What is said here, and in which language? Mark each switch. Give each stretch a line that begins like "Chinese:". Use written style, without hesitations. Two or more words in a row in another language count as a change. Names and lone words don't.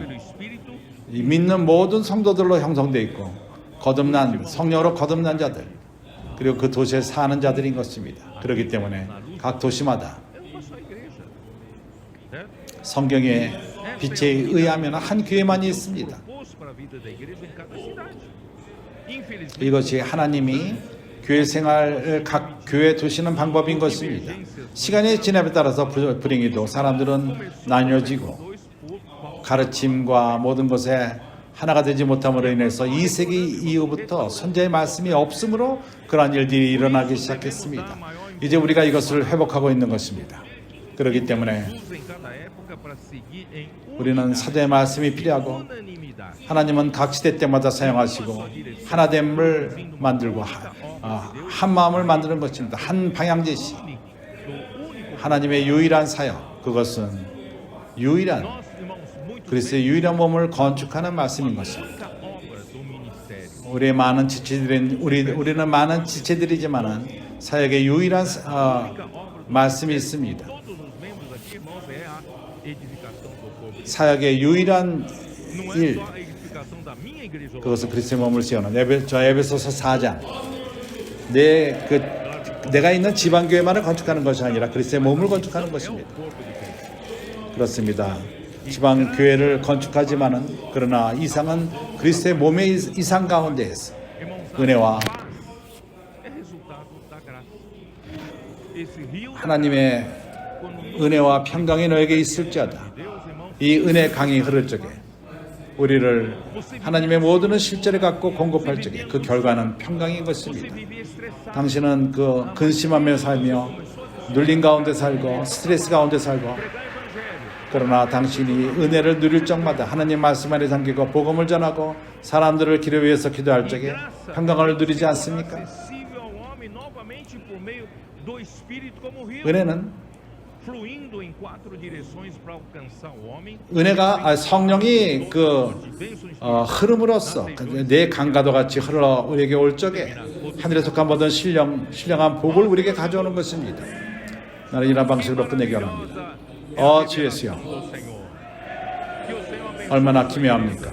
Portuguese: pelo Espírito
Korean: 이 믿는 모든 성도들로 형성되어 있고 거듭난 성령으로 거듭난 자들 그리고 그 도시에 사는 자들인 것입니다. 그렇기 때문에 각 도시마다
Portuguese: é uma só igreja. Né?
Korean: 성경의 빛에 의하면 한 교회만이 있습니다.
Portuguese: Proposto para a vida da igreja em cada cidade. Infelizmente,
Korean: 이것이 하나님이 교회 생활을 각 교회 두시는 방법인 것입니다. 시간이 지남에 따라서 불행히도 사람들은 나뉘어지고
Portuguese: dois por qual
Korean: 가르침과 모든 것에 하나가 되지 못함으로 인해서 2세기 이후부터 선지자의 말씀이 없으므로 그러한 일들이 일어나기 시작했습니다. 이제 우리가 이것을 회복하고 있는 것입니다. 그렇기 때문에
Portuguese: usa em cada época para seguir em
Korean: 우리는 사도의 말씀이 필요하고
Portuguese: unanimidade.
Korean: 하나님은 각 시대 때마다 사용하시고 하나됨을 만들고 한 마음을 만드는 것입니다. 한 방향 제시.
Portuguese: Do único.
Korean: 하나님의 유일한 사역, 그것은 유일한
Portuguese: Nós, irmãos, muito
Korean: 그리스도의 유일한 몸을 건축하는 말씀인 것입니다.
Portuguese: a obra do ministério.
Korean: 우리의 많은 지체들인 우리는 많은 지체들이지만은 사역의 유일한 말씀이 있습니다.
Portuguese: Todos os membros aqui, irmãos, é a edificação do corpo.
Korean: 사역의 유일한
Portuguese: Não é
Korean: 일,
Portuguese: só a edificação da minha igreja.
Korean: 그것은 그리스도의 몸을 세우는 에베소서 4장. 내가 있는 지방교회만을 건축하는 것이 아니라 그리스도의 몸을 건축하는 것입니다. 그렇습니다. 지방교회를 건축하지만은 그러나 이상은 그리스도의 몸의 이상 가운데에서
Portuguese: Irmãos,
Korean: 은혜와
Portuguese: é resultado da graça. Esse rio da
Korean: 하나님의
Portuguese: quando
Korean: 은혜와 평강이 너에게 있을지어다.
Portuguese: Deus, irmãos,
Korean: 이 은혜 강이 흐를 적에 우리를 하나님의 모든 실제를 갖고 공급할 적에 그 결과는 평강인
Portuguese: você
Korean: 것입니다.
Portuguese: vivia estressado.
Korean: 당신은 그 근심하며 살며 눌린 가운데 살고 스트레스 가운데 살고
Portuguese: Pregar evangelho.
Korean: 그러나 당신이 은혜를 누릴 적마다 하나님 말씀 안에 담기고 복음을 전하고 사람들을 길을 위해서 기도할 적에 평강을 누리지 않습니까?
Portuguese: Acessível ao homem novamente por meio do Espírito como rio,
Korean: 은혜는
Portuguese: fluindo em quatro direções para alcançar o homem.
Korean: 성령이 그 흐름으로써 내 강가도 같이 흘러 우리에게 올 적에 하늘에 속한 모든 신령한 복을 우리에게 가져오는 것입니다. 나는 이런 방식으로 끝내기 원합니다. 주 예수여, 얼마나 기묘합니까?